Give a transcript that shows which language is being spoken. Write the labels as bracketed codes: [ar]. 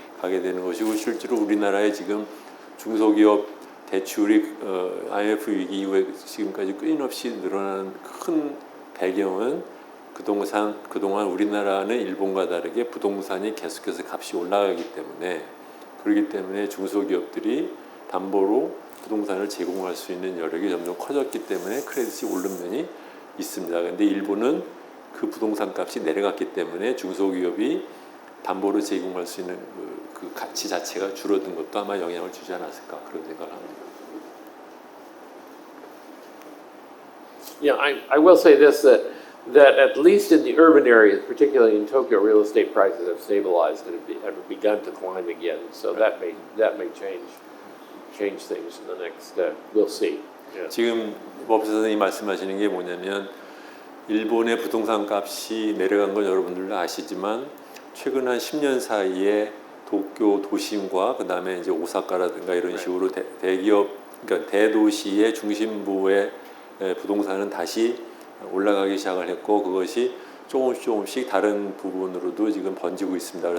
[ko] 가게 되는 것이고 실제로 우리나라의 지금 중소기업 대출이 IMF 위기 이후에 지금까지 끊임없이 늘어나는 큰 배경은 그동안 우리나라는 일본과 다르게 부동산이 계속해서 값이 올라가기 때문에 그렇기 때문에 중소기업들이 담보로 부동산을 제공할 수 있는 여력이 점점 커졌기 때문에 크레딧이 오른 면이 있습니다. 그런데 일본은 그 부동산 값이 내려갔기 때문에 중소기업이 담보로 제공할 수 있는 그 가치 자체가 줄어든 것도 아마 영향을 주지 않았을까 그런 생각을 합니다. [en] Yeah, I will say this, that at least in the urban areas, particularly in Tokyo, real estate prices have stabilized and have begun to climb again. So that may change things in the next. We'll see. Yeah. [ko] 지금 법사 선생님이 말씀하시는 게 뭐냐면 일본의 부동산 값이 내려간 건 여러분들도 아시지만 최근 한 10년 사이에 도쿄 도심과 그 다음에 이제 오사카라든가 이런 식으로 대기업, 그러니까 대도시의 중심부의 부동산은 다시 올라가기 시작을 했고 그것이 조금씩 다른 부분으로도 지금 번지고 있습니다.